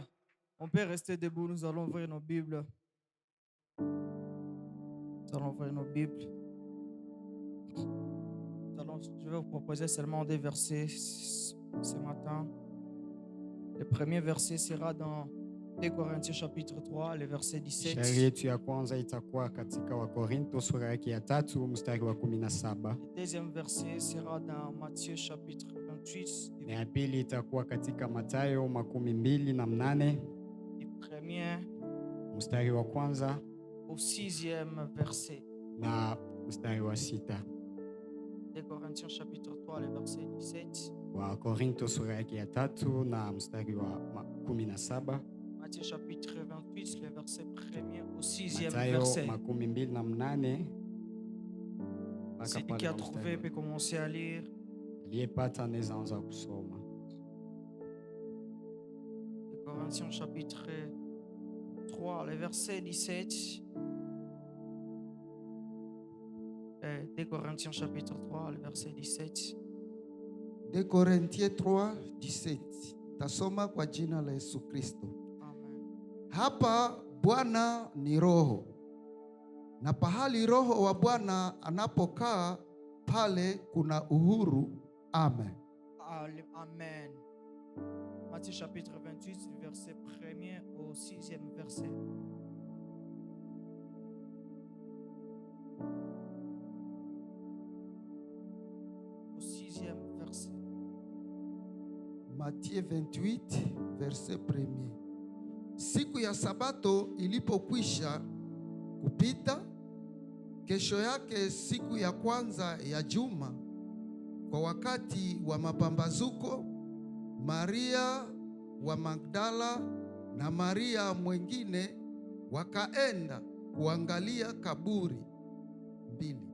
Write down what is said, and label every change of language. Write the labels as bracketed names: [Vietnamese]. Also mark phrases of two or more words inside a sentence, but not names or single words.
[French] On peut rester debout, nous allons ouvrir nos Bibles. Nous allons ouvrir nos Bibles. Je vais vous proposer seulement 2 versets ce matin. Le premier verset sera dans 2 Corinthiens chapitre 3, le verset 17. [Swahili] Shairi yetu ya kwanza itakuwa katika Wakorinto sura yake ya 3 mstari wa 17. [French] Le deuxième verset sera dans Matthieu chapitre 28, [Swahili] na ya pili itakuwa katika Mathayo 28 [French] du premier [Swahili] mstari wa kwanza [French] au 6e verset. [Swahili] na mstari wa 6. [French] Des Corinthiens chapitre 3, le verset 17. [Swahili] Wa Korinto sura yake ya 3 na mstari wa 17. [French] Matthieu chapitre 28, le verset 1er au 6e [Swahili] Mathayo [French] verset. [Swahili] 28 [French] Celui qui a trouvé peut commencer à lire. [Swahili] aliyepata anaweza anza kusoma. [French] Des Corinthiens chapitre 3, le verset 17. Des Corinthiens chapitre 3, le verset 17. Des Corinthiens 3, 17. [Swahili] Tasoma kwa jina la Yesu Kristo. Amen. Hapa Bwana ni Roho, na pahali Roho wa Bwana anapokaa pale kuna uhuru. Amen. Amen. [French] Matthieu chapitre 28, verset 1er au 6e verset. Au 6e verset. Matthieu 28, verset 1er. [Swahili] Siku ya Sabato ilipokwisha kupita, kesho yake siku ya kwanza ya juma, kwa wakati wa mapambazuko, Maria wa Magdala na Maria mwingine wakaenda kuangalia kaburi mbili.